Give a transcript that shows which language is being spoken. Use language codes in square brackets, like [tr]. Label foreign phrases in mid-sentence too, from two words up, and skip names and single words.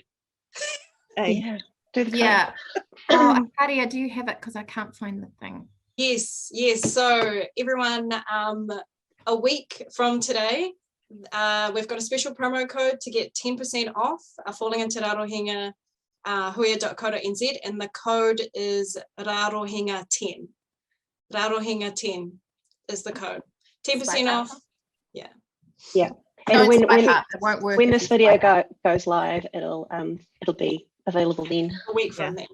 [en] Yeah, do the code. Yeah. Oh, Ataria, do you have it? Because I can't find the thing. Yes. So everyone, a week from today, we've got a special promo code to get 10% off falling into Rarohenga huia.co.nz, and the code is Rarohenga 10. Rarohenga 10 is the code. 10% off. Yeah. And when this video goes live, it'll be available then. A week from then.